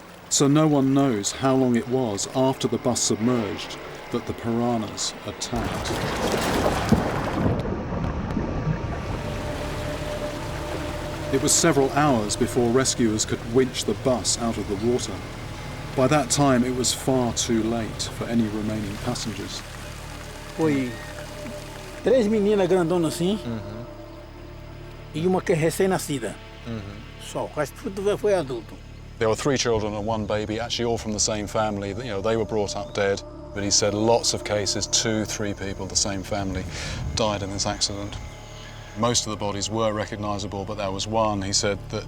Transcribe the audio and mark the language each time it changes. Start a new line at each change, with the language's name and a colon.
English: So no one knows how long it was after the bus submerged that the piranhas attacked. It was several hours before rescuers could winch the bus out of the water. By that time, it was far too late for any remaining passengers.
Portuguese: Foi 3 meninas grandonas assim, e uma que é recém-nascida. Só, o resto tudo foi adulto.
English: There were 3 children and 1 baby, actually all from the same family. They were brought up dead. But he said lots of cases, 2, 3 people, the same family, died in this accident. Most of the bodies were recognisable, but there was one, he said, that...